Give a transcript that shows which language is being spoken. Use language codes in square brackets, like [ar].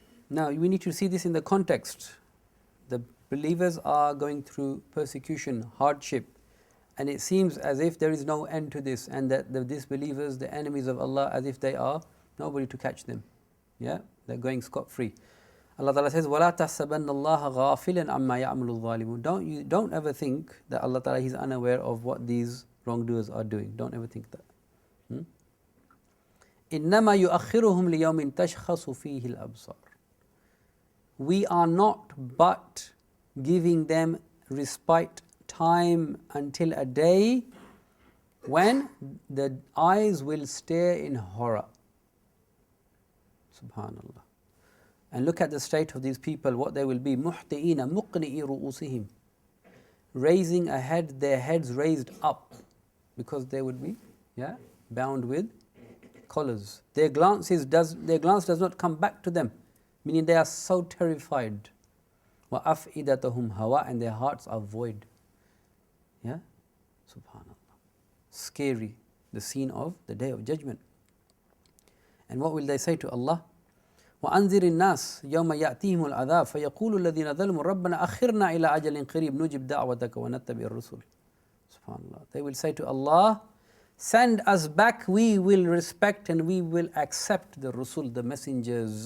[en] Now we need to see this in the context. The believers are going through persecution, hardship, and it seems as if there is no end to this, and that the disbelievers, the enemies of Allah, as if they are nobody to catch them. Yeah, they're going scot-free. Allah Ta'ala says, [ar] وَلَا تَحْسَبَنَّ اللَّهَ غَافِلًا عَمَّا يَعْمَلُ الظَّالِمُونَ. [en] Don't ever think that Allah Ta'ala is unaware of what these wrongdoers are doing. Don't ever think that. [ar] إِنَّمَا يُؤَخِّرُهُمْ لِيَوْمٍ تَشْخَصُ فِيهِ الْأَبْصَارُ. [en] We are not but giving them respite, time until a day when the eyes will stare in horror. Subhanallah. And look at the state of these people, what they will be. [ar] مُحْتِئِينَ مُقْنِئِ رُؤُوسِهِمْ. [en] Raising a head, their heads raised up, because they would be bound with collars. Their glance does not come back to them, meaning they are so terrified. [ar] وَأَفْئِدَتَهُمْ هَوَاء. [en] And their hearts are void. Yeah? Subhanallah. Scary, the scene of the Day of Judgment. And what will they say to Allah? [ar] وأنذر الناس يوم يأتيهم العذاب فيقول الذين ظلموا ربنا أخرنا إلى أجل قريب نجب دعوتك ونتبع الرسل. [en] Subhanallah. They will say to Allah, send us back, we will respect and we will accept the Rasul, the messengers.